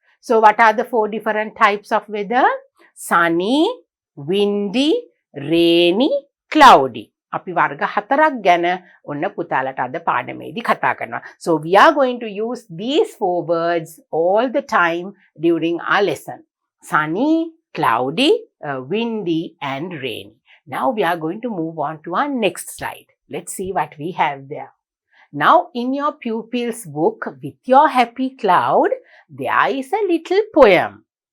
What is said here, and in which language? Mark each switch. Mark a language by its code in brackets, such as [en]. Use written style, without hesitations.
[en] So what are the 4 different types of weather? Sunny, windy, rainy, cloudy. [si] අපි වර්ග 4ක් ගැන ඔන්න පුතාලට අද පාඩමේදී කතා කරනවා. [en] So we are going to use these 4 words all the time during our lesson. sunny, cloudy, windy and rainy. Now we are going to move on to our next slide. Let's see what we have there. Now in your pupil's book with your happy cloud, there is a little poem.